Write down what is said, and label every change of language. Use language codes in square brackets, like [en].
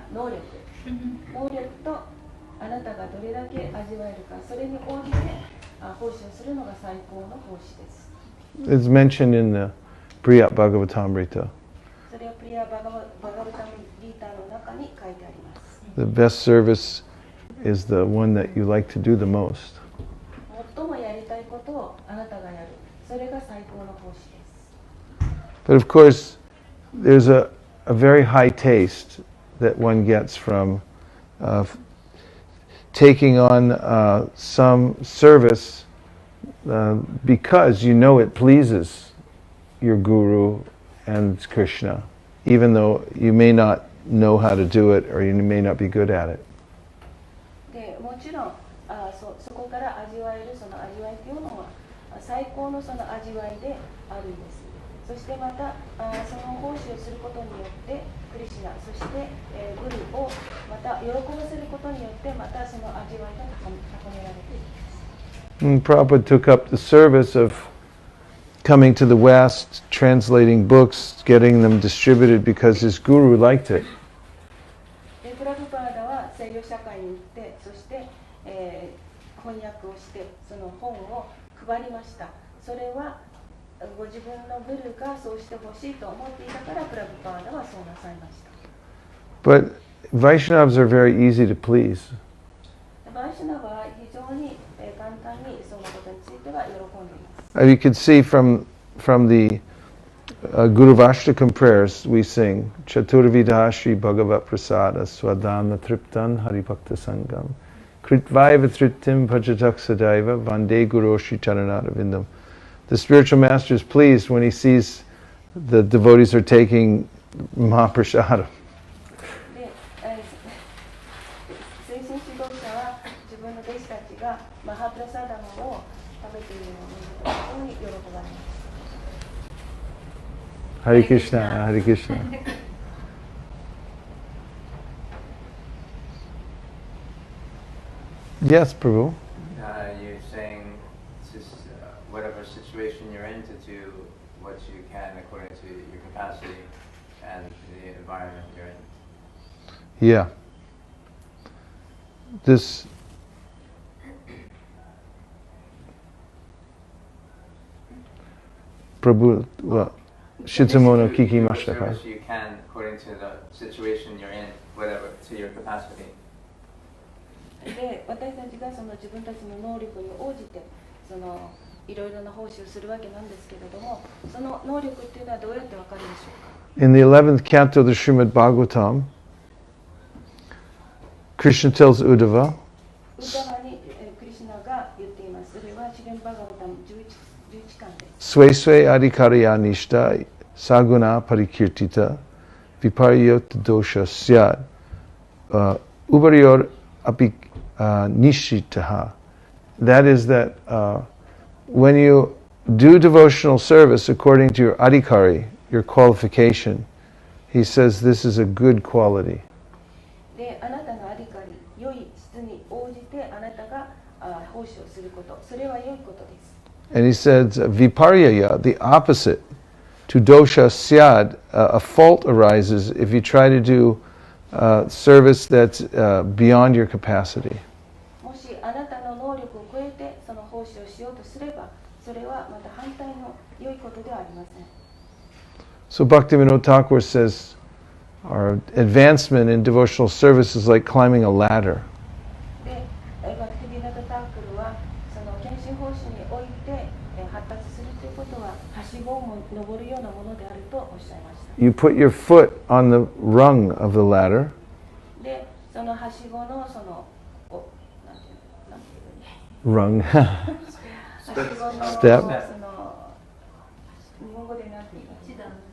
[ja] 能力とあなたがどれだけ味わえるか、それに応じて奉仕をするのが最高の奉仕です。 [en] It's mentioned in the Priyat Bhagavatamrita. [ja] それはプリア・バガバタムギータの中に書いてあります。 [en] The best service is the one that you like to do the most. [ja] 最もやりたいことをあなたがやる。それが最高の奉仕です。 [en] But of course, there's a very high taste that one gets from taking on some service because you know it pleases your guru and Krishna, even though you may not know how to do it or you may not be good at it. [ja] でもちろんそこから味わえるその味わいというのは最高のその味わいであるんです。そしてまたその奉仕をすることによってクリシュナ、そしてグルをまた喜ばせることによってまたその味わいが高められていきます。 [en] Prabhupada took up the service of coming to the West, translating books, getting them distributed because his guru liked it. [ja] プラブパーダは西洋社会に行って、そして、翻訳をしてその本を配りました。それはご自分のグルがそうしてほしいと思っていたからプラブパーダはそうなさいました。 [en] But Vaishnavas are very easy to please. [ja] バイシュナバは非常に簡単にそのことについては喜んでいます。 [en] You can see from the Guru Vashtakam prayers we sing, [sa] Chaturvidha Shri Bhagavat Prasada Swadana Triptan Haribhakta Sangam Kritvaiva Tritim Pajatak Sadaiva Vande Guru Shri Charanada Vindam. [en] The spiritual master is pleased when he sees the devotees are taking Mahaprasada. [ja] 精神指導者は自分の弟子たちがマハプラサダムを食べているのを見ると非常に喜ばれます。 [en] Hare Krishna, Hare Krishna. Yes, Prabhu. You're saying just whatever situation you're in to do what you can according to your capacity and the environment you're in. Yeah. [ja] This Prabhu, Shitsumono kikimashita ka? [en] You can according to the situation you're in, whatever, to your capacity. [ja] で、私たちがその自分たちの能力に応じてそのいろいろな奉仕をするわけなんですけれども、その能力っていうのはどうやってわかるでしょうか。 [en] In the 11th canto of the Srimad Bhagavatam, Krishna tells Uddhava, [ja] ウダバにクリシュナが言っています。それはシュレンバガバタム11巻です。 [sa] Swe swe adhikarya nishta saguna parikirtita viparyot dosha syad ubaryor api nishitaha. [en] That is that when you do devotional service according to your adhikari, your qualification, he says this is a good quality. [ja] で、あなたのアディカリ、良い質に応じてあなたが奉仕をすること、それは良いことです。 [en] And he says viparyaya, the opposite to dosha syad, a fault arises if you try to do service that's beyond your capacity. [ja] もしあなたの能力を超えてその奉仕をしようとすれば、それはまた反対の良いことではありません。 [en] So Bhaktivinoda Thakur says our advancement in devotional service is like climbing a ladder. [ja] で、バクティビノダ・タークルはその献身奉仕において発達するということははしごを登るようなものであるとおっしゃいました。 [en] You put your foot on the rung of the ladder. [ja] で、そのはしごのそのなんていう [en] Rung. [ja] はしごの [en] Step. [ja] その日本語でなんていうの？